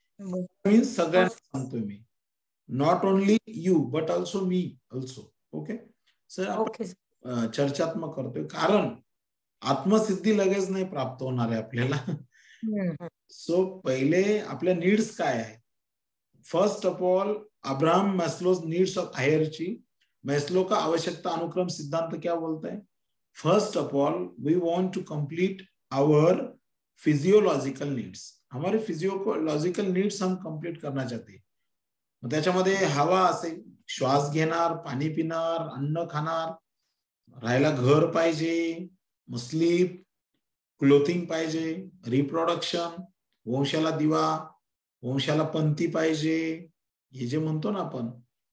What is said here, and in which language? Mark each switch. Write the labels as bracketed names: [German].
[English] means [Marathi] सगळ्यांना सांगतोय मी, [English] Not only you but also me also. [Marathi] Okay sir, आपण चर्चात्मक करतोय कारण आत्मसिद्धी लगेच नाही प्राप्त होणार आहे आपल्याला. सो पहिले आपल्या नीड्स काय आहे. [English] First of all, Abraham Maslow's needs of hierarchy. [Hindi] Maslow का आवश्यकता अनुक्रम सिद्धांत क्या बोलता है? [English] First of all, we want to complete our physiological needs. [Hindi] हमारे फिजियोलॉजिकल नीड्स हम कंप्लीट करना चाहते हैं. [Marathi] त्याच्यामध्ये हवा असेल, श्वास घेणार, पाणी पिणार, अन्न खाणार, राहायला घर पाहिजे, स्लीप, क्लोथिंग पाहिजे, रिप्रोडक्शन, वंशाला दिवा, वंशाला पंथी पाहिजे, हे जे म्हणतो ना आपण.